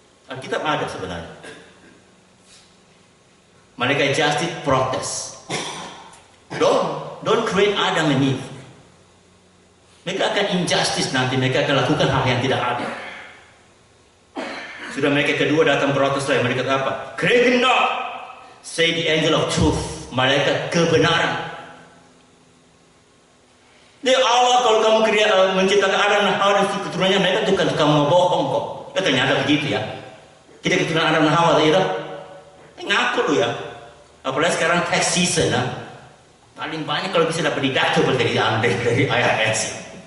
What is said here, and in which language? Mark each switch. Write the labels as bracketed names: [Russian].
[Indonesian] Alkitab ada sebenarnya. Malaikat justice protes. [English] Don't create Adam and Eve. [Indonesian] Mereka akan injustice nanti. Mereka akan lakukan hal yang tidak adil. Sudah mereka kedua datang protes lagi. Mereka kata apa? [English] Grieve not, say the angel of truth. [Indonesian] Malaikat kebenaran. Dia Allah kalau kamu menciptakan Adam dan Hawa dan keturunannya, mereka bukan kamu bohong kok. Ya ternyata begitu ya. Kita keturunan Adam dan Hawa itu. Ngaku lu ya. Apalagi sekarang [English] tax season [Indonesian] ya. Paling banyak kalau bisa dapat deductible dari IRS.